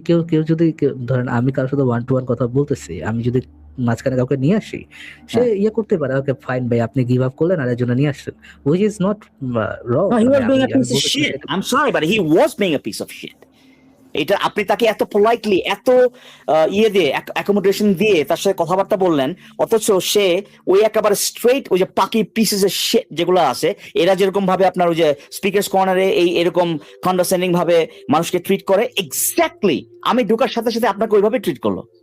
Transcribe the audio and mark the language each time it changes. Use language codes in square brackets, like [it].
[bn] কেউ যদি ধরেন আমি কারোর সাথে 1-to-1 কথা বলতেছি, আমি যদি মাঝখানে কাউকে নিয়ে আসি, সে ইয়ে করতে পারে, ওকে ফাইন ভাই আপনি গিভ আপ করলেন আর এর জন্য নিয়ে আসছেন, [en] which is not wrong. He was being a piece of shit. I'm sorry, but he was being a piece of shit. [bn] এটা আপনি তাকে এত পোলাইটলি, এত ইয়ে দিয়ে, অ্যাকোমোডেশন দিয়ে তার সাথে কথাবার্তা বললেন, অথচ সে ওই একেবারে স্ট্রেট ওই যে পাকি পিসেস এর শিট যেগুলো আছে, এরা যেরকম ভাবে আপনার ওই যে স্পিকার্স কর্নারে এই এরকম কন্ডারস্ট্যান্ডিং ভাবে মানুষকে ট্রিট করে, এক্স্যাক্টলি আমি ঢোকার সাথে সাথে আপনাকে ওইভাবে ট্রিট করলো।